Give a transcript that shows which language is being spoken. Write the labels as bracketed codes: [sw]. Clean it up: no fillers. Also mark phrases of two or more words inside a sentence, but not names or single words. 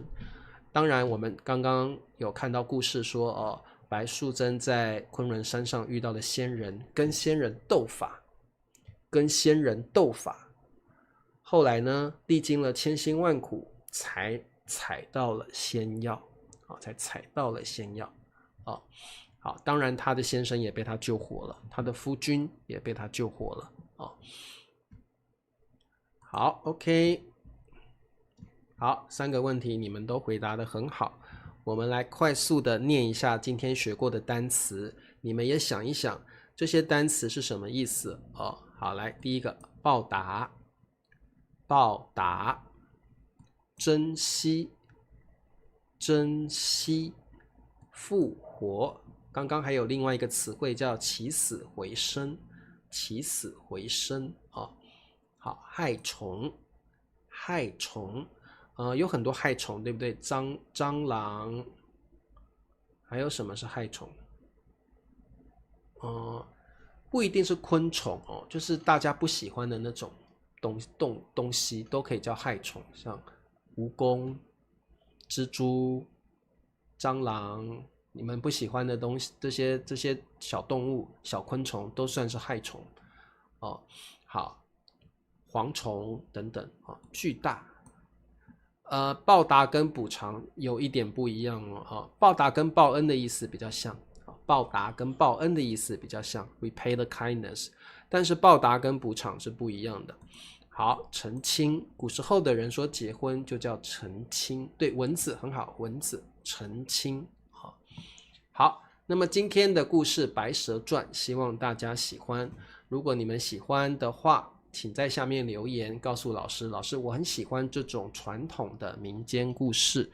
[zh] 當然，我們剛剛有看到故事說，白素貞在崑崙山上遇到了仙人，跟仙人鬥法，後來呢，歷經了千辛萬苦，才採到了仙藥，才採到了仙藥。好，當然他的先生也被他救活了，他的夫君也被他救活了哦。好 ，OK，好，3個問題你們都回答得很好，我們來快速的念一下今天學過的單詞，你們也想一想這些單詞是什麼意思哦。好，來第一個報答，報答，珍惜，珍惜，復活。剛剛還有另外一個詞彙叫起死回生，起死回生哦。好，害蟲，害蟲，有很多害蟲，對不對？蟑螂，還有什麼是害蟲？不一定是昆蟲哦，就是大家不喜歡的那種東西都可以叫害蟲，像蜈蚣、蜘蛛、蟑螂。你們不喜歡的東西，這些小動物、小昆蟲都算是害蟲哦。好，蝗蟲等等哦，巨大。報答跟補償有一點不一樣哦。報答跟報恩的意思比較像，報答跟報恩的意思比較像 ， [en] repay the kindness。 [zh] 但是報答跟補償是不一樣的。好，成親，古時候的人說結婚就叫成親，對，文字很好，文字成親。好，那麼今天的故事《白蛇傳》，希望大家喜歡。如果你們喜歡的話，請在下面留言告訴老師，老師我很喜歡這種傳統的民間故事。